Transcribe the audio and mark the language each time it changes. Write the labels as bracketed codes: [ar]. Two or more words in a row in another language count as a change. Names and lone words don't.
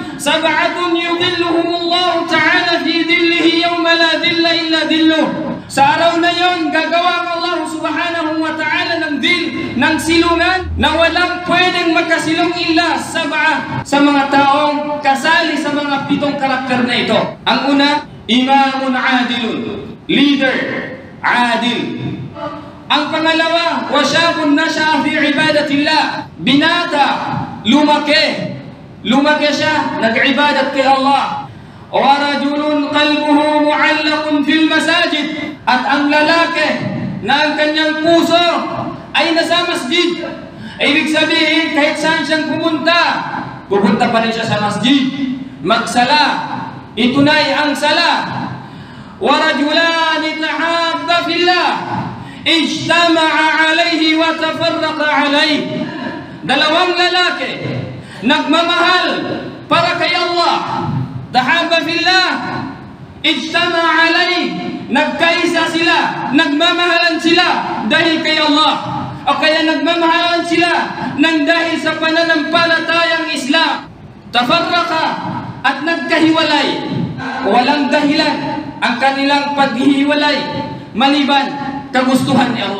[ar] سبعة يظلهم الله تعالى في ظله يوم لا ظل إلا ظله. [tl] Sa araw na yon, gagawa ng Allah [ar] سبحانه وتعالى [tl] ng silungan na walang pwedeng makasilong [ar] إلا سبعة [tl] sa mga taong kasali sa mga 7 karakter na ito. Ang una, [ar] إمام عادل, [tl] leader, adil. Ang pangalawa, [ar] وشاب نشأ في عبادة الله, [tl] binata, lumaki siya, nag-ibadat kay Allah. [ar] ورجل قلبه معلق في المساجد, [tl] at ang lalaki na ang kanyang puso ay nasa masjid. Ibig sabihin, kahit saan siyang pupunta pa rin siya sa masjid, magsala, itunay ang sala. [ar] ورجلان تحابا في الله اجتمعا عليه وتفرقا عليه. [tl] Dalawang lalaki nagmamahal para kay Allah, [ar] تحابا في الله اجتمعا عليه, [tl] nagkaisa sila, nagmamahalan sila dahil kay Allah, o kaya nagmamahalan sila nang dahil sa pananampalatayang Islam. Tafarraqa, at nagkahiwalay, walang dahilan ang kanilang paghihiwalay maliban kagustuhan ni Allah.